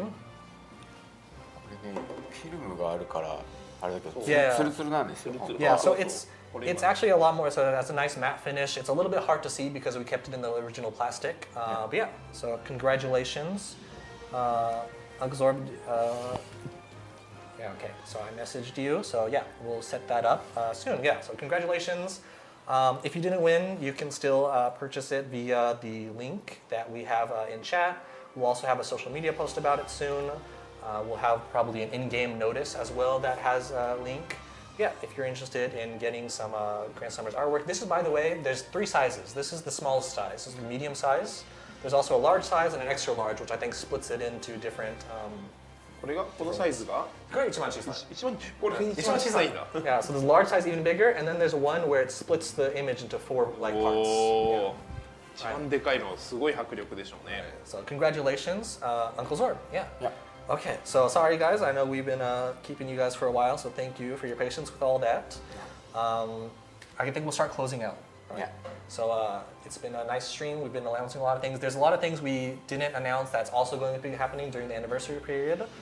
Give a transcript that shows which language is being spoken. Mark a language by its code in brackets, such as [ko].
[ja] これね、フィルムがあるからあれだけど、 [en] Yeah. [ja] ツルツルなんですよ。 [en] Yeah, so it's actually a lot more. So it has a nice matte finish. It's a little bit hard to see because we kept it in the original plastic. But yeah, so congratulations, Uncle Zorb. Yeah, okay. So I messaged you. So yeah, we'll set that up soon. Yeah. So congratulations. If you didn't win, you can still purchase it via the link that we have in chat. We'll also have a social media post about it soon. We'll have probably an in-game notice as well that has a link. Yeah, if you're interested in getting some Grand Summers artwork. This is, by the way, there's 3 sizes. This is the smallest size. This is the medium size. There's also a large size and an extra large, which I think splits it into different. [ja] これがこのサイズがこれ一番小さい。一番これ一番小さいんだ。 [en] Yeah, so there's large size even bigger, and then there's one where it splits the image into 4 like parts. お [ja] ー一番でかいのすごい迫力でしょうね。 [en] So congratulations, Uncle Zorb. Yeah. Yeah. Okay, so sorry guys, I know we've been keeping you guys for a while, so thank you for your patience with all that. I think we'll start closing out. Right? Yeah. So it's been a nice stream. We've been announcing a lot of things. There's a lot of things we didn't announce that's also going to be happening during the anniversary period.